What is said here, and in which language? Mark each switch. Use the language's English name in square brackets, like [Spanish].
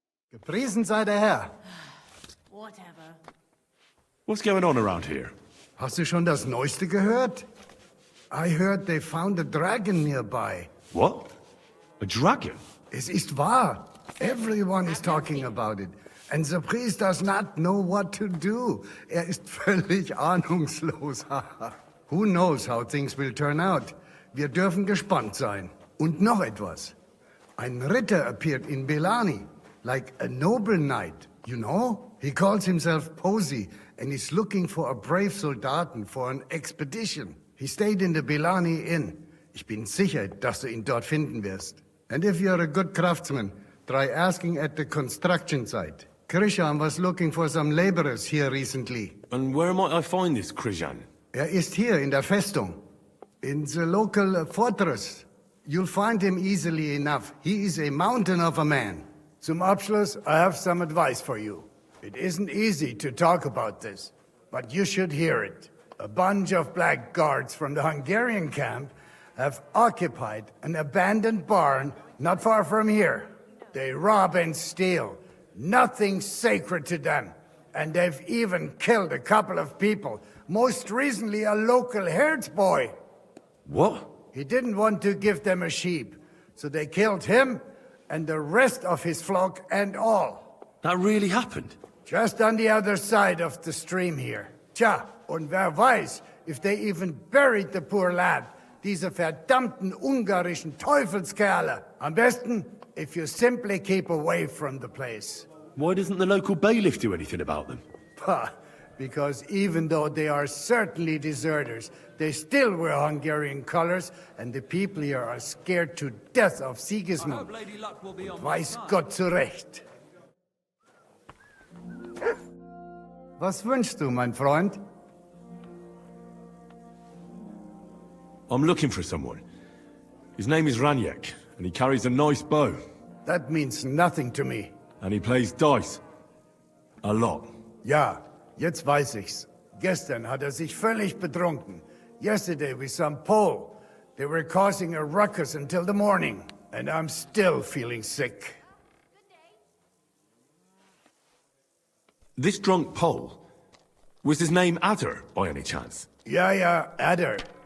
[German] Gepriesen sei der Herr. [English] Whatever. What's going on around here? [German] Hast du schon das Neueste gehört? [English] I heard they found a dragon nearby. What? A dragon? [German] Es ist wahr. [English] Everyone is talking about it. And the priest does not know what to do. [German] Ist völlig ahnungslos. [English] Who knows how things will turn out? [German] Wir dürfen gespannt sein. Und noch etwas. Ein Ritter [English] appeared in Belani, like a noble knight, you know? He calls himself Posey, and is looking for a brave Soldaten for an expedition. He stayed in the Belani Inn. [German] Ich bin sicher, dass du ihn dort finden wirst. [English] And if you're a good craftsman, try asking at the construction site. Krishan was looking for some laborers here recently. And where might I find this Krishan? [German] Ist hier in der Festung. [English] In the local fortress. You'll find him easily enough. He is a mountain of a man. [German] Zum Abschluss, [English] I have some advice for you. It isn't easy to talk about this, but you should hear it. A bunch of black guards from the Hungarian camp have occupied an abandoned barn not far from here. They rob and steal. Nothing sacred to them. And they've even killed a couple of people. Most recently, a local herds boy. What? He didn't want to give them a sheep, so they killed him and the rest of his flock and all. That really happened? Just on the other side of the stream here. [German] Tja, und wer weiß, [English] if they even buried the poor lad. [German] Diese verdammten ungarischen Teufelskerle. Am besten, [English] if you simply keep away from the place. Why doesn't the local bailiff do anything about them? Pah, because even though they are certainly deserters, they still wear Hungarian colors, and the people here are scared to death of Sigismund. [German] Weiß Gott zu Recht. Was wünschst du, mein Freund? [English] I'm looking for someone. His name is Raniek, and he carries a nice bow. That means nothing to me. And he plays dice. A lot. [German] Ja, jetzt weiß ich's. Gestern hat sich völlig betrunken. [English] Yesterday with some Pole. They were causing a ruckus until the morning. And I'm still feeling sick. This drunk Pole, was his name Adder, by any chance? [German] Ja, Adder.